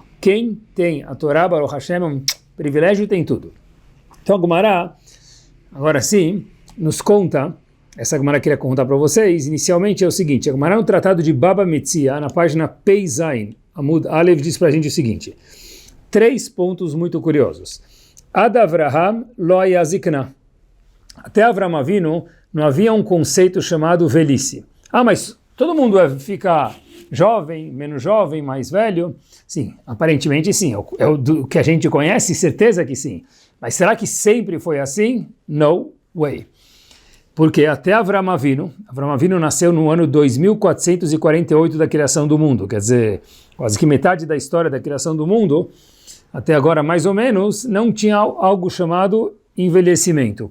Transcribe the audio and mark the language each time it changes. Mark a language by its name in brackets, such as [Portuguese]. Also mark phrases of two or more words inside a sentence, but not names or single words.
[Portuguese] Quem tem a Torá, [Hebrew] ברוך השם, [Portuguese] é um privilégio e tem tudo. Então a Gemara, agora sim, nos conta, essa Gemara queria contar para vocês, inicialmente é o seguinte, a Gemara no Tratado de Baba Metzia, na página Pei Zain, [Hebrew] עמוד א, [Portuguese] diz para a gente o seguinte, 3 pontos muito curiosos. [Hebrew] עד אברהם לא זקנה. [Portuguese] Até Avraham Avinu não havia um conceito chamado velhice. Ah, mas todo mundo fica jovem, menos jovem, mais velho? Sim, aparentemente sim. É o que a gente conhece, certeza que sim. Mas será que sempre foi assim? [English] No way. [Portuguese] Porque até Avraham Avinu nasceu no ano 2448 da criação do mundo, quer dizer, quase que metade da história da criação do mundo, até agora mais ou menos, não tinha algo chamado envelhecimento.